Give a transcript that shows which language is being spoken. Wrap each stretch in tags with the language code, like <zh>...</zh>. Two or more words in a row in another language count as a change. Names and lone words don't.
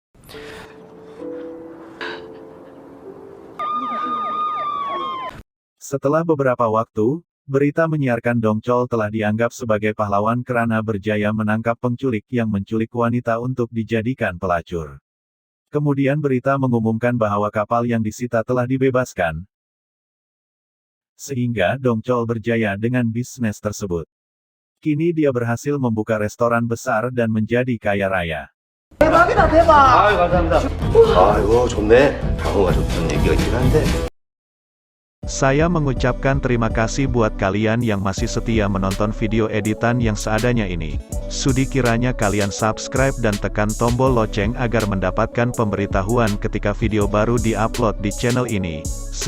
<id>Setelah beberapa waktu, berita menyiarkan Dong Chol telah dianggap sebagai pahlawan karena berjaya menangkap penculik yang menculik wanita untuk dijadikan pelacur. Kemudian berita mengumumkan bahwa kapal yang disita telah dibebaskan. Sehingga Dong Chol berjaya dengan bisnis tersebut. Kini dia berhasil membuka restoran besar dan menjadi kaya raya.</id> <ko>아이고, 좋네. 방어가 좋다는 얘기가 있긴 한데.</ko> <id>Saya mengucapkan terima kasih buat kalian yang masih setia menonton video editan yang seadanya ini. Sudi kiranya kalian subscribe dan tekan tombol lonceng agar mendapatkan pemberitahuan ketika video baru diupload di channel ini.</id>